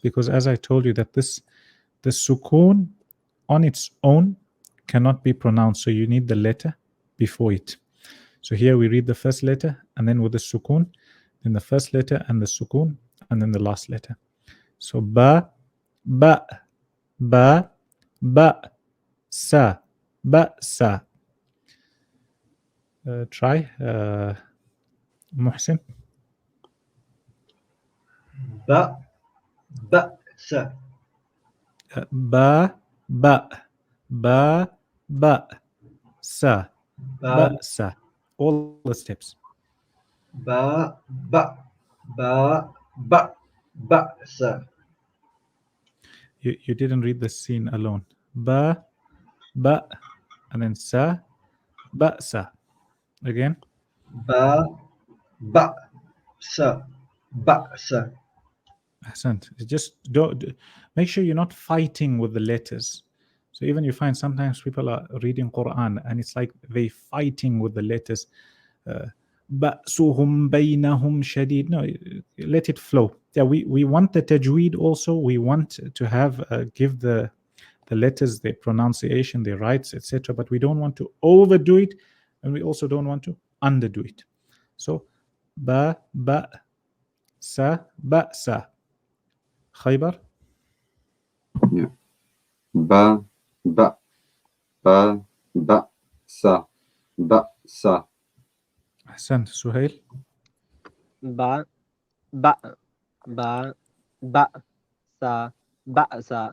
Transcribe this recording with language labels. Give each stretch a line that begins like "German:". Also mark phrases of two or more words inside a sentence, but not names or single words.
English: Because as I told you that the sukoon on its own cannot be pronounced, so you need the letter before it. So here we read the first letter, and then with the sukoon, then the first letter and the sukoon, and then the last letter.
Arabic: So ba, ba, ba, ba, sa, ba, sa.
English: Try, Muhsin.
Arabic: Ba, بأس. Ba, ba, ba, ba, sa, ba, sa.
English: All the steps.
Arabic: Ba, ba, ba, ba, بأس.
English: You didn't read the scene alone.
Arabic: Ba, ba,
English: and then
Arabic: sa, ba, sa.
English: Again.
Arabic: Ba, بأس. بأس. Ahsant.
English: Just don't make sure you're not fighting with the letters. So even you find sometimes people are reading Quran and it's like they fighting with the letters.
Arabic: بَأْسُهُمْ بَيْنَهُمْ شَدِيد.
English: No, let it flow. Yeah, we want the tajweed also. We want to have give the letters their pronunciation, their rights, etc. But we don't want to overdo it, and we also don't want to underdo it.
Arabic: So ba, sa, ba, sa.
English: Khaybar?
Arabic: Yeah. Ba, ba, ba, ba, sa, ba, sa. Ahsan. Suhail? Ba, ba, ba, ba, sa, ba, sa.